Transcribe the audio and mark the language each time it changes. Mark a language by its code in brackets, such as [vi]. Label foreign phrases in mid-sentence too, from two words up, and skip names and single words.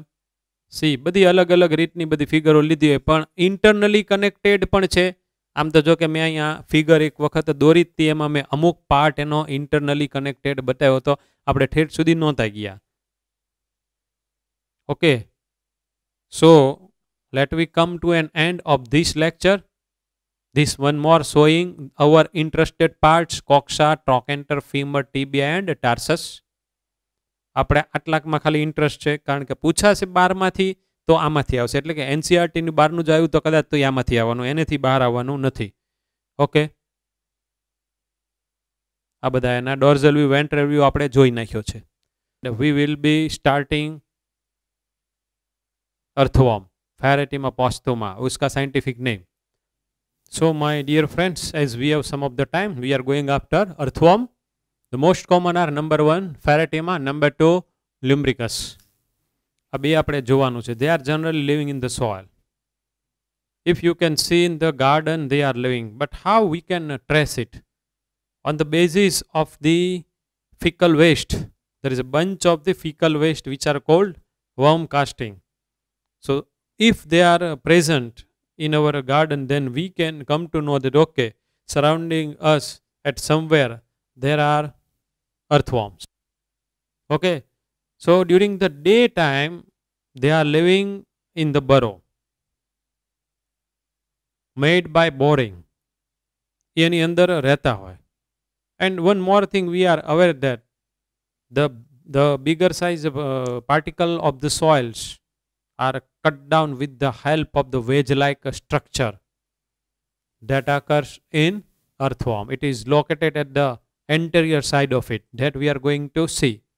[gu] સી બધી અલગ અલગ રીતની બધી ફિગરો લીધી હોય, પણ [en] internally connected [gu] પણ છે. આમ તો જો કે મેં અહીંયા ફિગર એક વખત દોરી જ હતી, એમાં મેં અમુક પાર્ટ એનો [en] internally connected [gu] બતાવ્યો હતો. આપણે ઠેઠ સુધી નહોતા ગયા. [en] ઓકે, સો let we come to an end of this lecture. This one more showing our interested parts: coxa, trochanter, femur, tibia and tarsus. [gu] આપણે આટલાકમાં ખાલી ઇન્ટરેસ્ટ છે, કારણ કે પૂછાશે 12માંથી તો આમાંથી આવશે. એટલે કે એનસીઆરટીની બહારનું જ આવ્યું તો કદાચ તો આમાંથી આવવાનું, એનેથી બહાર આવવાનું નથી. ઓકે, આ બધા એના [en] dorsal view, ventral view [gu] આપણે જોઈ નાખ્યો છે. [en] We will be starting earthworm, Pharetima posthuma, uska scientific name. So my dear friends, as we have some of the time, we are going after earthworm. The most common are number 1 Pharetima, number 2 Lumbricus. [gu] આ બે આપણે જોવાનું છે. [en] They are generally living in the soil. If you can see in the garden, they are living. But how we can trace it? On the basis of the fecal waste. There is a bunch of the fecal waste which are called worm casting. So if they are present in our garden, then we can come to know that, okay, surrounding us at somewhere there are earthworms. Okay, so during the daytime they are living in the burrow made by boring. [gu] એની અંદર રહેતા હોય. [en] And one more thing, we are aware that the bigger size particle of the soils are cut down with the help of the wedge-like structure that occurs in earthworm. It is located at the anterior side of it, that we are going to see.